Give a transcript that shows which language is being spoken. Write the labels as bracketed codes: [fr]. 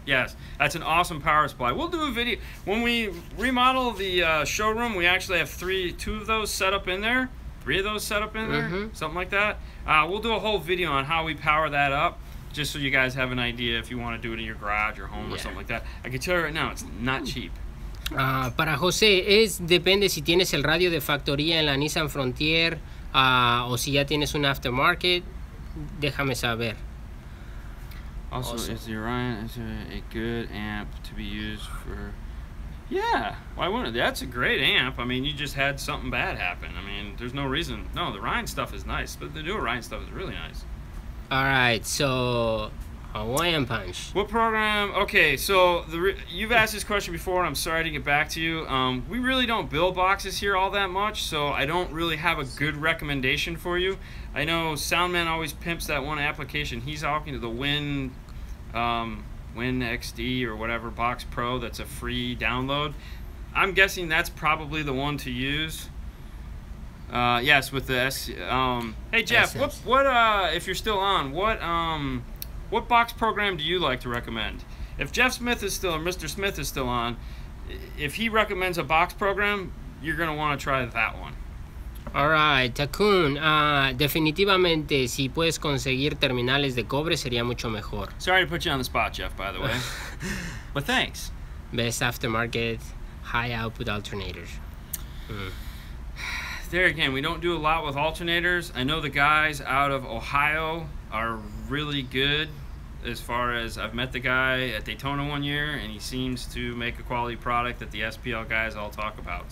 [en] Yes, that's an awesome power supply. We'll do a video when we remodel the showroom. We actually have 2 of those set up in there, 3 of those set up in there, something like that. We'll do a whole video on how we power that up, just so you guys have an idea if you want to do it in your garage or home or something like that. I can tell you right now, it's not cheap. [es] Para José, depende si tienes el radio de factoría en la Nissan Frontier o si ya tienes un aftermarket, déjame saber. [en] Also, is the Orion a good amp to be used for? Yeah, why wouldn't it? That's a great amp. I mean, you just had something bad happen. I mean, there's no reason. No, the Orion stuff is nice, but the new Orion stuff is really nice. All right, so Hawaiian Punch. What program? Okay, so you've asked this question before, and I'm sorry to get back to you. We really don't build boxes here all that much, so I don't really have a good recommendation for you. I know Soundman always pimps that one application. He's talking to the Win XD or whatever Box Pro. That's a free download. I'm guessing that's probably the one to use. Yes, with the hey Jeff, what if you're still on, what box program do you like to recommend? If Jeff Smith is still, or Mr. Smith is still on, if he recommends a box program, you're gonna want to try that one. All right, [es] Takun, definitivamente si puedes conseguir terminales de cobre sería mucho mejor. [en] Sorry to put you on the spot, Jeff, by the way. But thanks. Best aftermarket, high output alternators. There again, we don't do a lot with alternators. I know the guys out of Ohio are really good as far as I've met the guy at Daytona one year, and he seems to make a quality product that the SPL guys all talk about.